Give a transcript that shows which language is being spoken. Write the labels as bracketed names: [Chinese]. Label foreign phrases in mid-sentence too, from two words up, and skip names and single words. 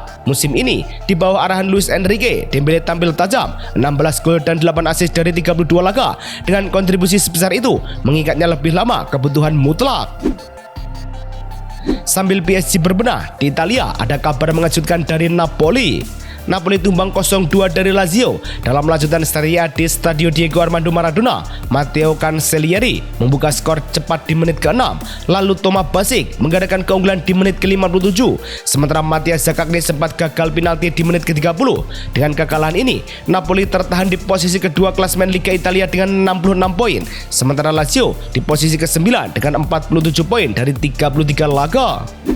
[Indonesian] Musim ini, di bawah arahan Luis Enrique, Dembele tampil tajam, 16 gol dan 8 assist dari 32 laga. Dengan kontribusi sebesar itu, mengikatnya lebih lama kebutuhan mutlak. Sambil PSG berbenah, di Italia ada kabar mengejutkan dari Napoli. Napoli tumbang 0-2 dari Lazio dalam lanjutan Serie A di Stadio Diego Armando Maradona. Matteo Cancellieri membuka skor cepat di menit ke-6, lalu Thomas Basic menggandakan keunggulan di menit ke-57. Sementara Mathias Zaccagni sempat gagal penalti di menit ke-30. Dengan kekalahan ini, Napoli tertahan di posisi kedua klasemen Liga Italia dengan 66 poin. Sementara Lazio di posisi ke-9 dengan 47 poin dari 33 laga.